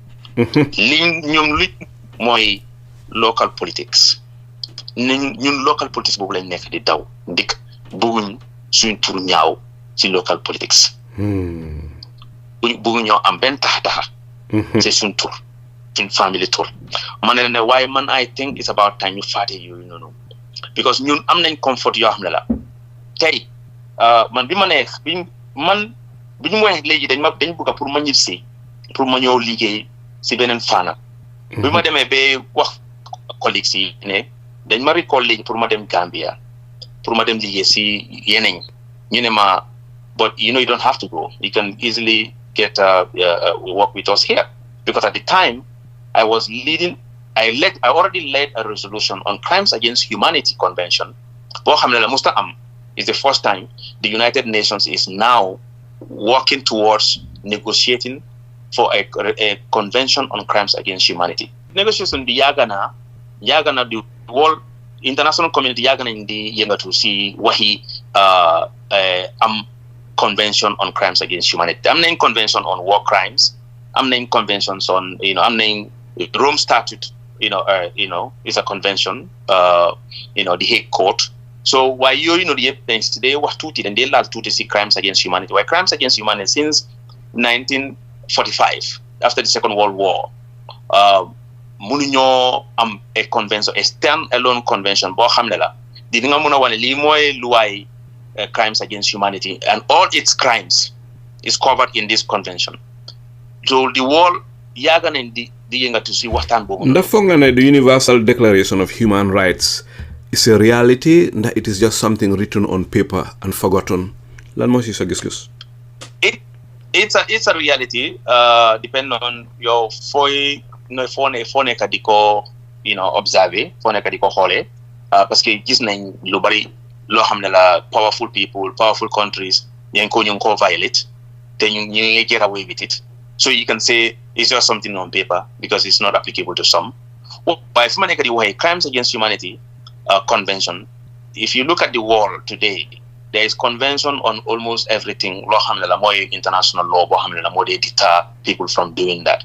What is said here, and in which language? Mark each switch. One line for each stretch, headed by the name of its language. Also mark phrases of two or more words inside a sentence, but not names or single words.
Wolof: ñoom lu mooy
English: local politics
Wolof: ñun
English: local politics
Wolof: boobu lañ nekk di daw ndik bëgguñ suñ tur ñaaw ci
English: local politics
Wolof: bëgguñ ñoo am benn taxa c'est suñ tur suñ family tur ma ne waaye man
English: I think it's about time
Wolof: ñu faate yooyu noonu because ñun am nañ comfort yoo xam ne la tey man bi ma neex bi ñu wax léegi dañ bëgg pour ma ñibbisi pour ma ñëw liggéey si beneen faana bi ma demee ba wax collègues yi ne dañ ma recall léegi pour ma dem Gambia pour ma dem liggéey si yeneen ñu ne ma
English: but you don't have to go, you can easily get work with us here because at the time I already led a resolution on crimes against humanity convention
Wolof: boo xam ne la musta am.
English: It's the first time the United Nations is now working towards negotiating for a convention on crimes against humanity.
Wolof: Negotiation bi yàgg na
English: the world international community
Wolof: yàgg nañ di yëngatu si waxi am
English: convention on crimes against humanity.
Wolof: Am nañ
English: convention on war crimes.
Wolof: Am nañ
English: conventions on
Wolof: am nañ
English: Rome Statute. Is a convention. The Hague Court. So why the
Wolof: yëpp today wax tuuti dañ dee laal tuuti si
English: crimes against humanity. Why crimes against humanity since 1945 after the Second World War.
Wolof: Mënuñoo am
English: a convention, a stand-alone convention
Wolof: boo xam ne la di nga mën a wane lii mooy luwaay
English: crimes against humanity and all its crimes is covered in this convention. So the world
Wolof: yàgg nañ di yëngatu si waxtaan boobu. Ndax foog nga ne
English: the Universal Declaration of Human Rights is a reality ndax it is just something written on paper and forgotten?
Wolof: Lan moo si sa gis-gis?
English: It's a reality depending on your
Wolof: foo nekk di ko observer foo nekk di ko xoolee
French: parce que
Wolof: gis nañ lu bari loo xam ne la
English: powerful people powerful countries
Wolof: ñu ngi ko violate te ñu ngi
English: get away with it. So you can say it's just something on paper because it's not applicable to some. But if man the crimes against humanity convention, if you look at the world today, there is convention on almost everything. Law international law, they deter people from doing that.